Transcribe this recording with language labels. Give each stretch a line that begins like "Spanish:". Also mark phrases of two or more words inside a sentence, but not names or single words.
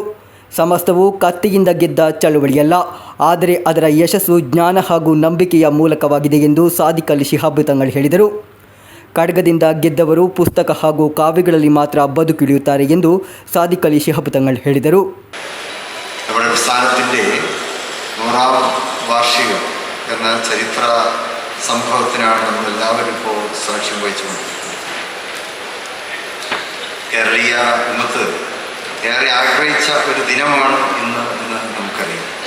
Kannada: ಸಮಸ್ತವು ಕತ್ತಿಯಿಂದ ಗೆದ್ದ ಚಳುವಳಿಯಲ್ಲ, ಆದರೆ ಅದರ ಯಶಸ್ಸು ಜ್ಞಾನ ಹಾಗೂ ನಂಬಿಕೆಯ ಮೂಲಕವಾಗಿದೆ ಎಂದು ಸಾದಿಕ್ ಅಲಿ ಶಿಹಾಬ್ ತಂಗಳ್ ಹೇಳಿದರು. ಖಡ್ಗದಿಂದ ಗೆದ್ದವರು ಪುಸ್ತಕ ಹಾಗೂ ಕಾವ್ಯಗಳಲ್ಲಿ ಮಾತ್ರ ಬದುಕಿಳಿಯುತ್ತಾರೆ ಎಂದು ಸಾದಿಕ್ ಅಲಿ ಶಿಹಾಬ್ ತಂಗಳ್ ಹೇಳಿದರು.
Malayalam: നമ്മുടെ പ്രസ്ഥാനത്തിൻ്റെ 100ാം വാർഷികം എന്ന ചരിത്ര സംഭവത്തിനാണ് നമ്മളെല്ലാവരും ഇപ്പോൾ സാക്ഷ്യം വഹിച്ചുകൊണ്ടിരിക്കുന്നത്. കേരളീയ ഉമ്മത്ത് ഏറെ ആഗ്രഹിച്ച ഒരു ദിനമാണ് ഇന്ന് എന്ന് നമുക്കറിയാം.